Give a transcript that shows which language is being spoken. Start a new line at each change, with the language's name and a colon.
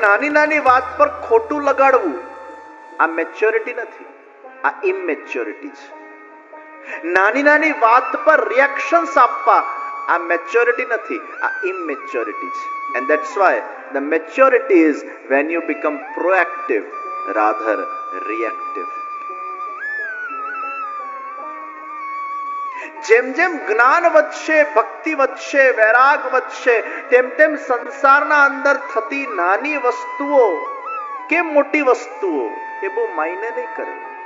Gujarati: નાની વાત પર ખોટું લગાડવું આ મેચ્યોરિટી નથી, આ ઇમેચ્યોરિટી છે. નાની વાત પર રિએક્શન્સ આપવા આ મેચ્યોરિટી નથી, આ ઇમેચ્યોરિટી છે.
English: and that's why the maturity is when you become proactive rather reactive.
Gujarati: જેમ જેમ જ્ઞાન વધશે, ભક્તિ વધશે, વૈરાગ વધશે, તેમ તેમ સંસારના અંદર થતી નાની વસ્તુઓ કે મોટી વસ્તુઓ એ બહુ માયને નહીં કરે.